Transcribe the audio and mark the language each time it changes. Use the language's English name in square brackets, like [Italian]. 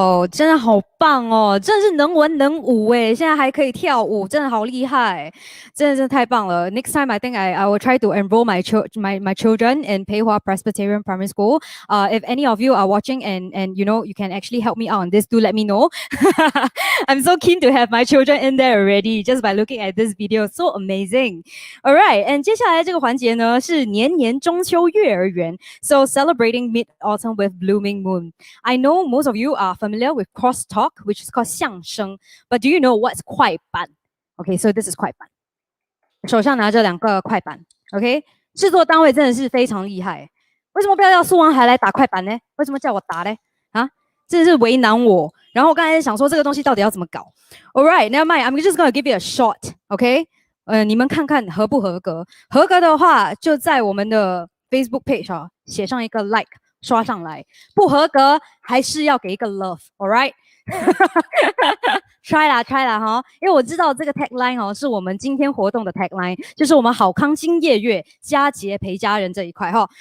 [Chinese] 真的好棒哦，真的是能文能武诶，现在还可以跳舞，真的好厉害，真的太棒了。 [English] Next time, I think I will try to enroll my children in Peihua Presbyterian Primary School. If any of you are watching and you know you can actually help me out on this, do let me know. I'm so keen to have my children in there already, just by looking at this video, so amazing. All right, and [Chinese] 接下来这个环节呢是年年中秋月儿圆 ， [English] so celebrating mid-autumn with blooming moon. I know most of you are familiar with crosstalk, which is called 相声, but do you know what's 快板? Okay, so this is 快板。 [Chinese] 手上拿着2个快板 ，OK， 制作单位真的是非常厉害。为什么不要叫苏王海来打快板呢？为什么叫我打呢？啊，真的是为难我。然后我刚才想说这个东西到底要怎么搞 [English] ？All right, never mind. I'm just gonna give you a shot, OK？ [Chinese] 你们看看合不合格？合格的话，就在我们的 Facebook page 啊写上一个 like， 刷上来。不合格还是要给一个 love， [English] All right？ [Chinese] try 啦哈，因为我知道这个 tagline 哦，是我们今天活动的 tagline， 就是我们好康今夜月，佳节陪家人这一块哈。